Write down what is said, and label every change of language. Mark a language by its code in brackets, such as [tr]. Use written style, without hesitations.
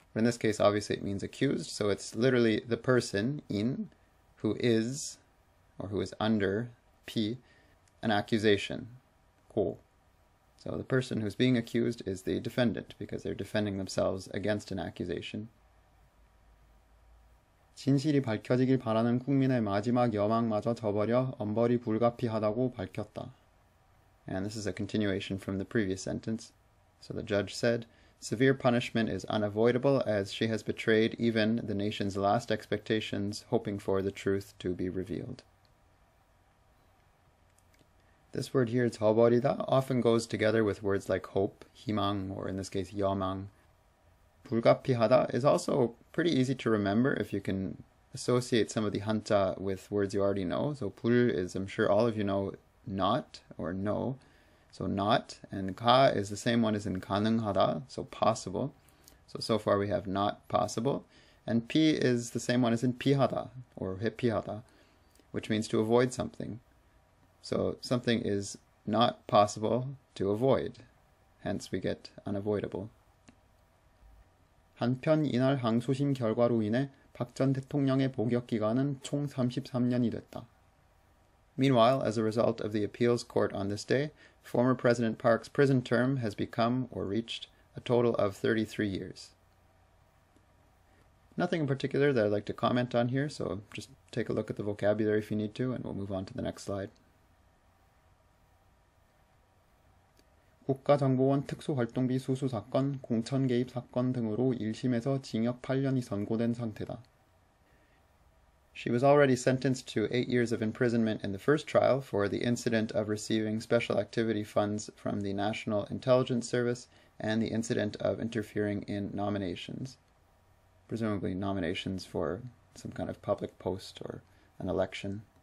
[en] But in this case, obviously it means accused, so it's literally the person, in, who is, or who is under, 피, an accusation, 고. So the person who's being accused is the defendant, because they're defending themselves against an accusation. [ko] 진실이 밝혀지길 바라는 국민의 마지막 여망마저 저버려 엄벌이 불가피하다고 밝혔다. [en] And this is a continuation from the previous sentence. So the judge said, severe punishment is unavoidable as she has betrayed even the nation's last expectations, hoping for the truth to be revealed. This word here, 저버리다, often goes together with words like hope, 희망, or in this case, 여망. 불가피하다 is also pretty easy to remember if you can associate some of the hanja with words you already know. So 불 is, I'm sure all of you know, not or no. So not, and 가 is the same one as in 가능하다, so possible. So far we have not possible. And 피 is the same one as in 피하다 or 회피하다, which means to avoid something. So something is not possible to avoid. Hence we get unavoidable. [ko] 한편 이날 항소심 결과로 인해 박 전 대통령의 복역 기간은 총 33년이 됐다. [en] Meanwhile, as a result of the appeals court on this day, former President Park's prison term has become, or reached, a total of 33 years. Nothing in particular that I'd like to comment on here, so just take a look at the vocabulary if you need to, and we'll move on to the next slide. [ko] 국가정보원 특수활동비 수수 사건, 공천 개입 사건 등으로 1심에서 징역 8년이 선고된 상태다. [en] She was already sentenced to 8 years of imprisonment in the first trial for the incident of receiving special activity funds from the National Intelligence Service and the incident of interfering in nominations, presumably nominations for some kind of public post or an election.